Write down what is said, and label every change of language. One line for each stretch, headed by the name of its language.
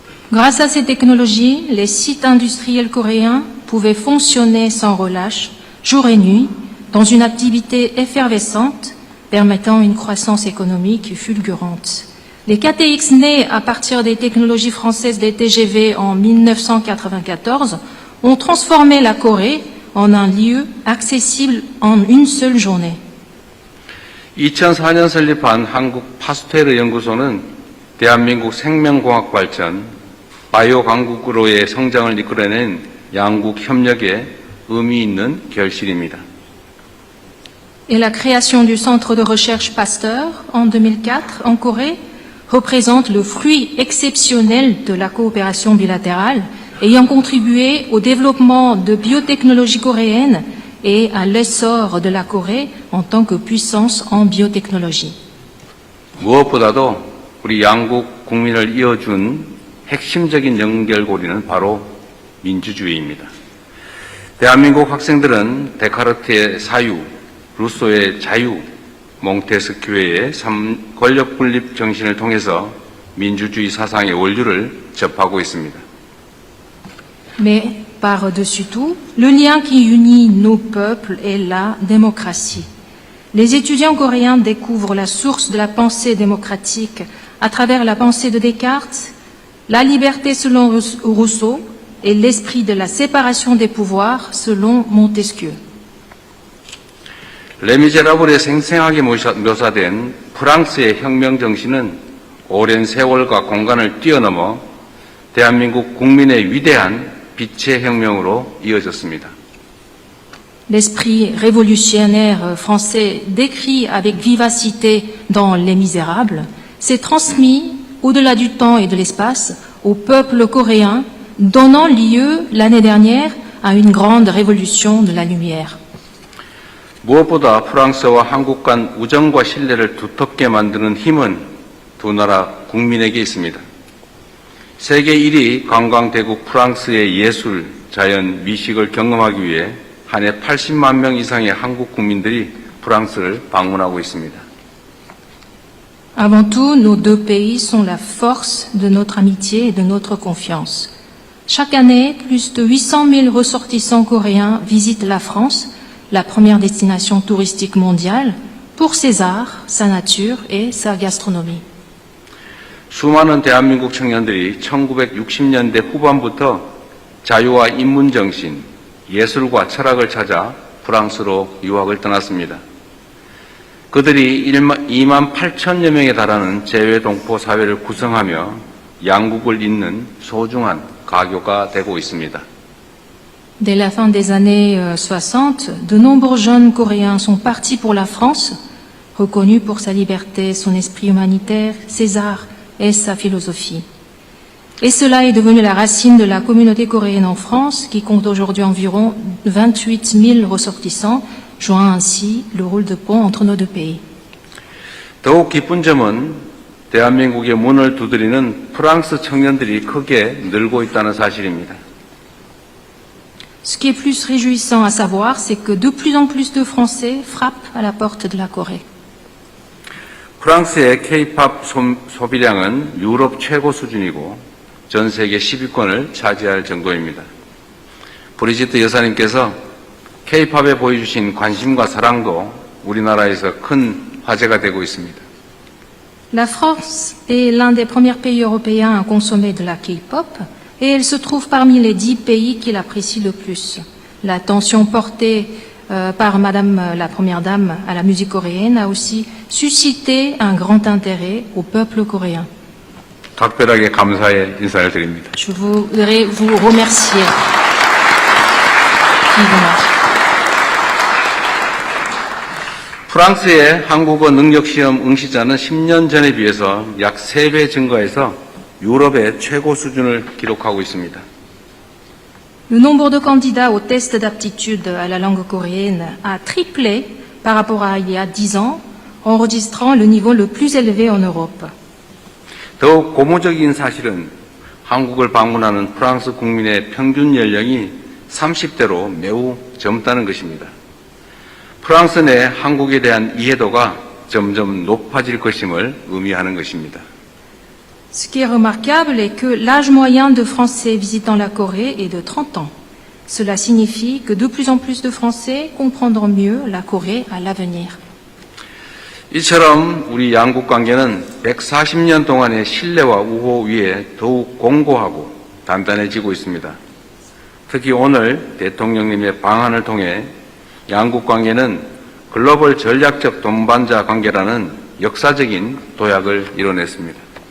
French: Grâce à ces technologies, les sites industriels coréens pouvaient fonctionner sans relâche, jour et nuit, dans une activité effervescente, permettant une croissance économique fulgurante. Les KTX nés à partir des technologies françaises des TGV en 1994 ont transformé la Corée en un lieu accessible en une seule journée.
Korean: 2004년 설립한 한국 파스테르 연구소는 대한민국 생명공학 발전, 바이오 강국으로의 성장을 이끌어낸 양국 협력에 의미 있는 결실입니다.
French: et la création du centre de recherche Pasteur en 2004 en Corée représentent le fruit exceptionnel de la coopération bilatérale, ayant contribué au développement de biotechnologie coréenne et à l'essor de la Corée en tant que puissance en biotechnologie.
Korean: 무엇보다도 우리 양국 국민을 이어준 핵심적인 연결고리는 바로 민주주의입니다. 대한민국 학생들은 데카르트의 사유, 루소의 자유, 몽테스큐의 권력 분립 정신을 통해서 민주주의 사상의 원류를 접하고 있습니다.
French: Mais par-dessus tout, le lien qui unit nos peuples est la démocratie. Les étudiants coréens découvrent la source de la pensée démocratique à travers la pensée de Descartes, la liberté selon Rousseau et l'esprit de la séparation des pouvoirs selon Montesquieu.
Korean: 레미제라블에 생생하게 묘사된 프랑스의 혁명 정신은 오랜 세월과 공간을 뛰어넘어 대한민국 국민의 위대한 빛의 혁명으로 이어졌습니다.
French: L'esprit révolutionnaire français décrit avec vivacité dans Les Misérables s'est transmis au-delà du temps et de l'espace au peuple coréen, donnant lieu l'année dernière à une grande révolution de la lumière.
Korean: 무엇보다 프랑스와 한국 간 우정과 신뢰를 두텁게 만드는 힘은 두 나라 국민에게 있습니다. 세계 1위 관광대국 프랑스의 예술, 자연, 미식을 경험하기 위해 한 해 80만 명 이상의 한국 국민들이 프랑스를 방문하고 있습니다.
French: Avant tout, nos deux pays sont la force de notre amitié et de notre confiance. Chaque année, plus de 800 000 ressortissants coréens visitent la France, la première destination touristique mondiale, pour ses arts, sa nature et sa gastronomie.
Korean: 수많은 대한민국 청년들이 1960년대 후반부터 자유와 인문정신, 예술과 철학을 찾아 프랑스로 유학을 떠났습니다. 그들이 2만 8천여 명에 달하는 재외동포 사회를 구성하며 양국을 잇는 소중한 가교가 되고 있습니다.
French: Dès la fin des années 60, de nombreux jeunes Coréens sont partis pour la France, reconnus pour sa liberté, son esprit humanitaire, ses arts et sa philosophie. Et cela est devenu la racine de la communauté coréenne en France, qui compte aujourd'hui environ 28 000 ressortissants, jouant ainsi le rôle de pont entre nos deux pays.
Korean: 더욱 기쁜 점은 대한민국의 문을 두드리는 프랑스 청년들이 크게 늘고 있다는 사실입니다.
French: Ce qui est plus réjouissant à savoir, c'est que de plus en plus de Français frappent à la porte de la Corée.
Korean: 프랑스의 K-팝 소비량은 유럽 최고 수준이고 전 세계 10위권을 차지할 정도입니다. 브리지트 여사님께서 K-팝에 보여주신 관심과 사랑도 우리나라에서 큰 화제가 되고 있습니다.
French: La France est l'un des premiers pays européens à consommer de la K-pop et elle se trouve parmi les 10 pays qui l'apprécient le plus. L'attention portée par Madame la Première Dame à la musique coréenne a aussi suscité un grand intérêt au peuple coréen.
Korean: 각별하게 감사의 인사를 드립니다.
French: Je voudrais vous remercier vivement.
Korean: 프랑스의 한국어 능력시험 응시자는 10년 전에 비해서 약 3배 증가해서 유럽의 최고 수준을 기록하고 있습니다.
French: Le nombre de candidats au test d'aptitude à la langue coréenne a triplé par rapport à il y a 10 ans, enregistrant le niveau le plus élevé en Europe.
Korean: 더욱 고무적인 사실은 한국을 방문하는 프랑스 국민의 평균 연령이 30대로 매우 젊다는 것입니다. 프랑스 내 한국에 대한 이해도가 점점 높아질 것임을 의미하는 것입니다.
French: Ce qui est remarquable est que l'âge moyen de Français visitant la Corée est de 30 ans. Cela signifie que de plus en plus de Français comprendront mieux la Corée à l'avenir.
Korean: 이처럼 우리 양국 관계는 140년 동안의 신뢰와 우호 위에 더욱 공고하고 단단해지고 있습니다. 특히 오늘 대통령님의 방한을 통해 양국 관계는 글로벌 전략적 동반자 관계라는 역사적인 도약을 이뤄냈습니다.